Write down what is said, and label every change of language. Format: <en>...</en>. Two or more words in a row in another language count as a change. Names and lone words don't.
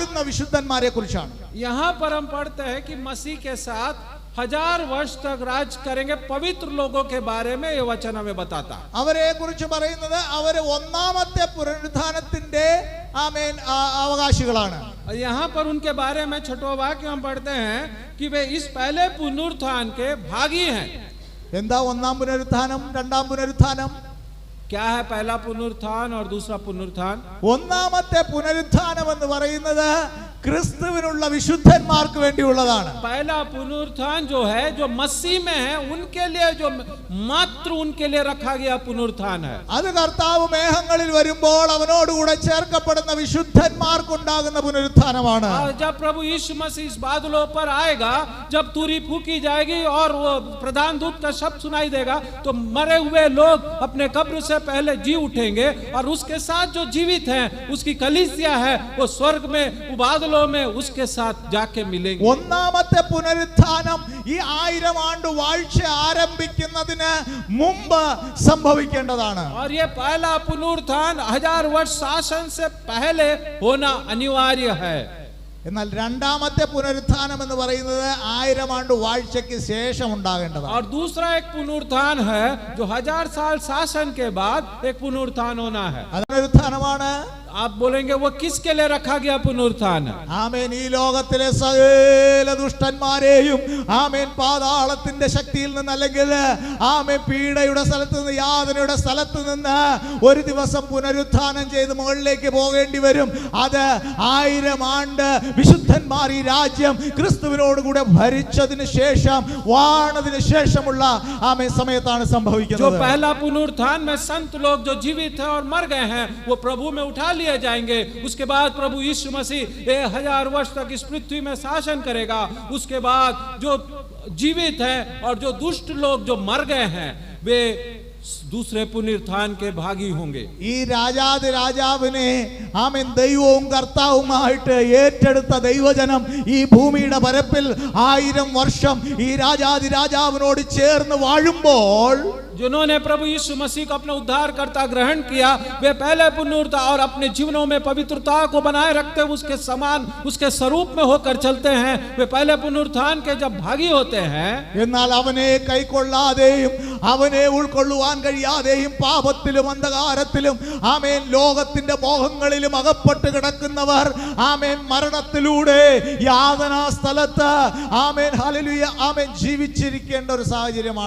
<hi>यहाँ पर हम पढ़ते हैं कि मसीह के साथ 1000 वर्ष तक राज करेंगे पवित्र लोगों के बारे में ये वचन हमें बताता है।</hi> <ml>അവരെ കുറിച്ച് പറയുന്നത് അവര് ഒന്നാമത്തെ പുനരുത്ഥാനത്തിന്റെ ആമേൻ അവകാശികളാണ്.</ml> <hi>यहाँ पर उनके बारे में छठवां वाक्य हम पढ़ते हैं कि वे इस पहले पुनरुत्थान के भागी हैं।</hi> <ml>എന്താ ഒന്നാം പുനരുത്ഥാനം, രണ്ടാം പുനരുത്ഥാനം?</ml> <hi>क्या है पहला पुनरुत्थान और दूसरा पुनरुत्थान?</hi> <ml>ഒന്നാമത്തെ പുനരുത്ഥാനം എന്ന് പറയുന്നത് ക്രിസ്തുവിനുള്ള വിശുദ്ധന്മാർക്ക് വേണ്ടിയുള്ളതാണ്.</ml> <hi>पहला पुनरुत्थान जो है, जो मसीह में है उनके लिए, जो मात्र उनके लिए रखा गया पुनरुत्थान है.</hi> <ml>അത് കർത്താവ് മേഘങ്ങളിൽ വരുമ്പോൾ അവനോടുകൂടെ ചേർക്കപ്പെടുന്ന വിശുദ്ധന്മാർക്കുണ്ടാകുന്ന പുനരുത്ഥാനമാണ്.</ml> <hi>और जब प्रभु यीशु मसीह इस बादलों पर आएगा, जब तुरी फूकी जाएगी और वो प्रधान दूत का शब्द सुनाई देगा, तो मरे हुए लोग अपने कब्र से पहले जी उठेंगे और उसके साथ जो जीवित हैं, उसकी कलीसिया है, वो स्वर्ग में बादलों में उसके साथ जाके मिलेंगे.</hi> <ml>ഒന്നാമത്തെ പുനരുത്ഥാനം ഈ 1000 ആണ്ട് വാഴ്ച ആരംഭിക്കുന്നതിന് മുമ്പ് സംഭവിക്കേണ്ടതാണ്.</ml> <hi>और ये पहला पुनरुत्थान 1000 वर्ष शासन से पहले होना अनिवार्य है.</hi> <ml>എന്നാൽ രണ്ടാമത്തെ പുനരുത്ഥാനം എന്ന് പറയുന്നത് 1000 ആണ്ട് വാഴ്ചയ്ക്ക് ശേഷം ഉണ്ടാകേണ്ടതാണ്.</ml> <hi>और दूसरा एक पुनरुत्थान है जो 1000 साल शासन के बाद एक पुनरुत्थान होना है.</hi> <ml>അത് പുനരുത്ഥാനമാണ്.</ml> <hi>आप बोलेंगे वो किसके लिए रखा गया पुनरुत्थान?</hi> <ml>ആമേൻ. ഈ ലോകത്തിലെ സകല ദുഷ്ടന്മാരെയും ആമേൻ പാതാളത്തിന്റെ ശക്തിയിൽ നിന്ന്, അല്ലെങ്കിൽ ആമേൻ പീഡയുടെ സ്ഥലത്ത് നിന്ന്, യാതനയുടെ സ്ഥലത്ത് നിന്ന് ഒരു ദിവസം പുനരുത്ഥാനം ചെയ്ത് മുകളിലേക്ക് പോകേണ്ടി വരും. അത് 1000 ആണ്ട് വിശുദ്ധന്മാർ ഈ രാജ്യം ക്രിസ്തുവിനോട് കൂടെ ഭരിച്ചതിന് ശേഷം, വാണതിന് ശേഷമുള്ള ആമേൻ സമയത്താണ്</ml> <hi>जो</hi> <ml>സംഭവിക്കുന്നത്.</ml> <hi>पहला पुनरुत्थान में संत लोग जो जीवित हैं और मर गए हैं, वो प्रभु में उठा लिए जाएंगे. उसके बाद प्रभु यीशु मसीह 1000 वर्ष तक इस पृथ्वी में शासन करेगा. उसके बाद जो जीवित हैं और जो दुष्ट लोग जो मर गए हैं, वे दूसरे पुनरुत्थान के भागी होंगे.</hi> <ml>ഈ രാജാതി രാജാവിനെ ആമേൻ ദൈവവും കർത്താവുമായിട്ട് ഏറ്റെടുത്ത ദൈവജനം ഈ ഭൂമിയുടെ പരപ്പിൽ 1000 വർഷം ഈ രാജാതി രാജാവിനോട് ചേർന്ന് വാഴുമ്പോൾ,</ml> <hi>जिन्होंने प्रभु यीशु मसीह को अपना उद्धारकर्ता ग्रहण किया, वे पहले पुनरुत्थान और अपने जीवनों में पवित्रता को बनाए रखते हुए उसके समान, उसके स्वरूप में होकर चलते हैं. वे पहले पुनरुत्थान के जब भागी होते हैं,</hi> <ml>എന്നാൽ അവനെ കൈക്കൊള്ളാതെയും അവനെ ഉൾക്കൊള്ളുവാൻ കഴിയാതെയും പാപത്തിലും അന്ധകാരത്തിലും ആമേൻ ലോകത്തിന്റെ മോഹങ്ങളിലും അകപ്പെട്ട് കിടക്കുന്നവർ ആമേൻ മരണത്തിലൂടെ യാതനാ സ്ഥലത്ത് ആമേൻ ഹല്ലേലൂയ ആമേൻ ജീവിച്ചിരിക്കേണ്ട ഒരു സാഹചര്യമാണ്</ml>